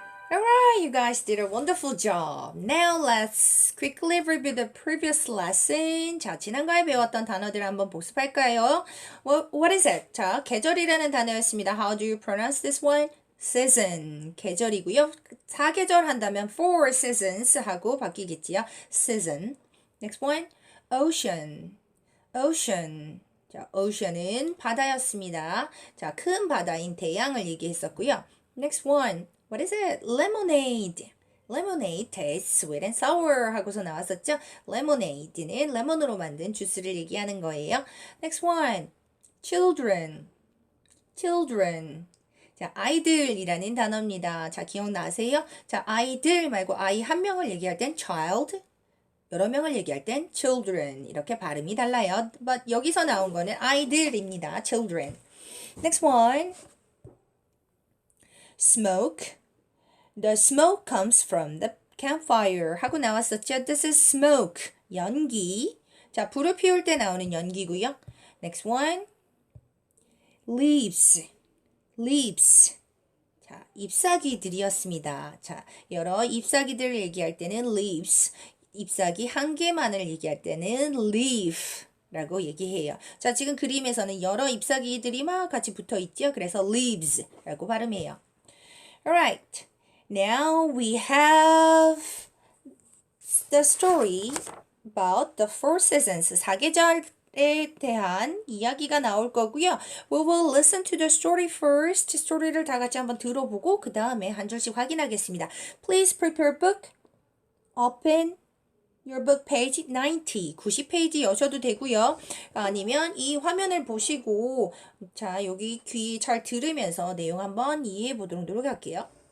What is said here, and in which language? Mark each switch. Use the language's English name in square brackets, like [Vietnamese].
[English] Alright, you guys did a wonderful job. Now let's quickly review the previous lesson. [Korean] 자, 지난과에 배웠던 단어들 한번 복습할까요? [English] What is it? [Korean] 자, 계절이라는 단어였습니다. [English] How do you pronounce this one? [Korean] Season. 계절이고요. 사계절 한다면 four seasons 하고 바뀌겠지요. [English] Season. Next one. Ocean. Ocean. [Korean] 자, ocean은 바다였습니다. 자, 큰 바다인 대양을 얘기했었고요. [English] Next one. What is it? Lemonade. Lemonade tastes sweet and sour [Korean] 하고서 나왔었죠. Lemonade는 레몬으로 만든 주스를 얘기하는 거예요. [English] Next one. Children. Children. [Korean] 자, 아이들이라는 단어입니다. 자, 기억나세요? 자, 아이들 말고 아이 한 명을 얘기할 땐 child, 여러 명을 얘기할 땐 children 이렇게 발음이 달라요. But 여기서 나온 거는 아이들입니다. [English] children. Next one. Smoke. The smoke comes from the campfire [Korean] 하고 나왔었죠. [English] This is smoke. 연기. [Korean] 자, 불을 피울 때 나오는 연기고요. [English] Next one. Leaves. Leaves. [Korean] 자, 잎사귀들이었습니다. 자, 여러 잎사귀들을 얘기할 때는 leaves. 잎사귀 한 개만을 얘기할 때는 leaf. 라고 얘기해요. 자, 지금 그림에서는 여러 잎사귀들이 막 같이 붙어 있죠. 그래서 leaves 라고 발음해요. [English] Alright. Now we have the story about the four seasons. [Korean] 사계절에 대한 이야기가 나올 거고요. [English] We will listen to the story first. [Korean] 스토리를 다 같이 한번 들어보고 그 다음에 한 줄씩 확인하겠습니다. [English] Please prepare book. Open your book page 90. [Korean] 90페이지 여셔도 되고요. 아니면 이 화면을 보시고 자, 여기 귀 잘 들으면서 내용 한번 이해해 보도록 노력할게요.